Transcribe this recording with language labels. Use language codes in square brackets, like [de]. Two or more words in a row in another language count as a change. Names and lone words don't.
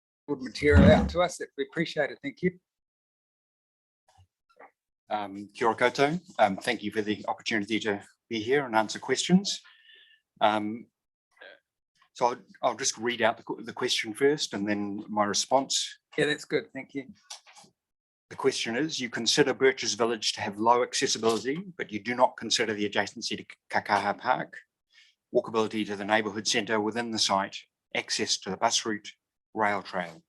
[en] good material out to us. That we appreciate it. Thank you. [mi] Kia ora koutou. [en] Thank you for the opportunity to be here and answer questions. So I'll just read out the question first and then my response. Yeah, that's good. Thank you. The question is, you consider Birches Village to have low accessibility, but you do not consider the adjacency to Kakaha Park, walkability to the neighbourhood centre within the site, access to the bus route, rail trail.